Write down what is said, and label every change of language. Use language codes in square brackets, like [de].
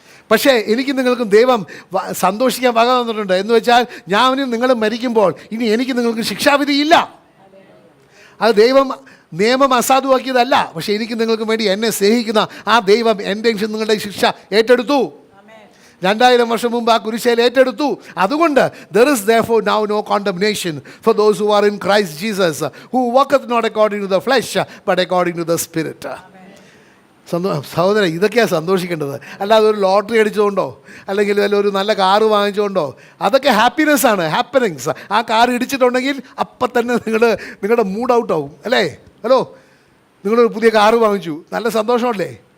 [ml] പക്ഷേ എനിക്ക് നിങ്ങൾക്കും ദൈവം സന്തോഷിക്കാൻ വക തന്നിട്ടുണ്ട്. എന്ന് വെച്ചാൽ ഞാനും നിങ്ങൾ മരിക്കുമ്പോൾ ഇനി എനിക്ക് നിങ്ങൾക്ക് ശിക്ഷാവിധിയില്ല. അത് ദൈവം നിയമം അസാധുവാക്കിയതല്ല. പക്ഷേ എനിക്ക് നിങ്ങൾക്ക് വേണ്ടി എന്നെ സ്നേഹിക്കുന്ന ആ ദൈവം എൻ്റെ നിങ്ങളുടെ ശിക്ഷ ഏറ്റെടുത്തു. 2000 വർഷം മുമ്പ് ആ കുരിശേൽ ഏറ്റെടുത്തു. [en] അതുകൊണ്ട് there is therefore now no condemnation for those who are in Christ Jesus, who walketh not according to the flesh but according to the Spirit. [ml] സഹോദരൻ, ഇതൊക്കെയാണ് സന്തോഷിക്കേണ്ടത്. അല്ലാതെ ഒരു ലോട്ടറി അടിച്ചുകൊണ്ടോ അല്ലെങ്കിൽ വല്ല ഒരു നല്ല കാറ് വാങ്ങിച്ചുകൊണ്ടോ, അതൊക്കെ ഹാപ്പിനെസ്സാണ്, ഹാപ്പനിങ്സ്. ആ കാർ ഇടിച്ചിട്ടുണ്ടെങ്കിൽ അപ്പം തന്നെ നിങ്ങളുടെ മൂഡ് ഔട്ട് ആവും, അല്ലേ? ഹലോ, നിങ്ങളൊരു പുതിയ കാറ് വാങ്ങിച്ചു, നല്ല സന്തോഷമല്ലേ?